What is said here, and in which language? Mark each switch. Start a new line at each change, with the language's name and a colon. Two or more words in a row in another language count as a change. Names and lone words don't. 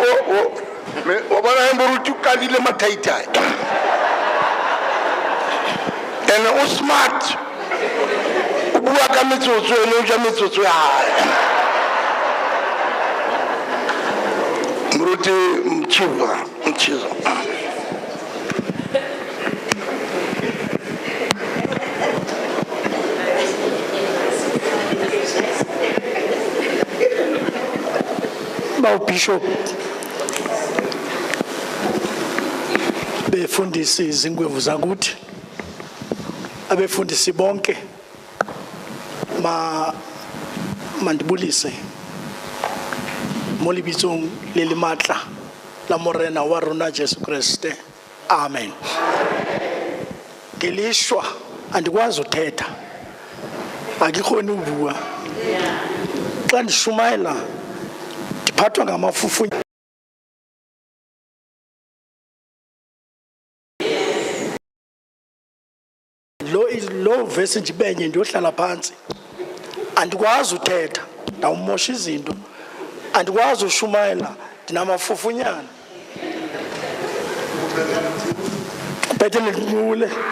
Southern Sotho: o bona moruti ka dile mathaithai ene o smart o bua ka metsotso ene o ja metsotso ya hae moruti mchiva
Xhosa: Bishop befundisi izingwevu zakuthi abefundisi bonke mandibulise
Southern Sotho: mo lebitsong le le matla la morena wa rona Jesu Kriste amen
Xhosa: ngelishwa andikwazi uthetha akikhona ubua xa ndishumayela ndiphathwa ngamafufu lo verse ndibenye ndiyohlala phansi andikwazi uthetha ndawumosha izinto andikwazi ushumayela ndinamafufunyana bethe ndikule